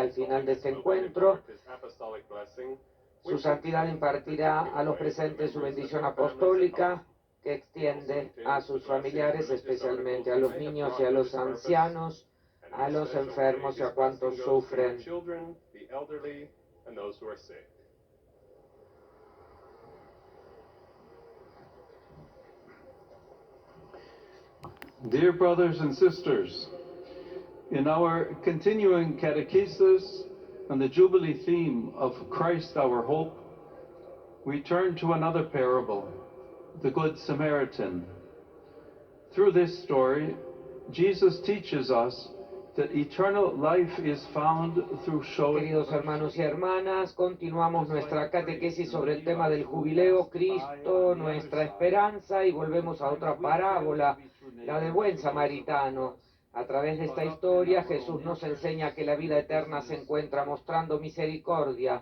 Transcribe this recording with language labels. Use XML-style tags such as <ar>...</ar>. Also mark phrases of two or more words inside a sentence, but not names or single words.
<es>Al final de este encuentro, su santidad impartirá a los presentes su bendición apostólica que extiende a sus familiares, especialmente a los niños y a los ancianos, a los enfermos y a cuantos sufren.</es> <en>Dear brothers and sisters, in our continuing catechesis on the Jubilee theme of Christ our hope, we turn to another parable, the Good Samaritan. Through this story, Jesus teaches us that eternal life is found through showing.</en> <es>Queridos hermanos y hermanas, continuamos nuestra catequesis sobre el tema del jubileo, Cristo, nuestra esperanza, y volvemos a otra parábola, la del buen samaritano. A través de esta historia, Jesús nos enseña que la vida eterna se encuentra mostrando misericordia.</es>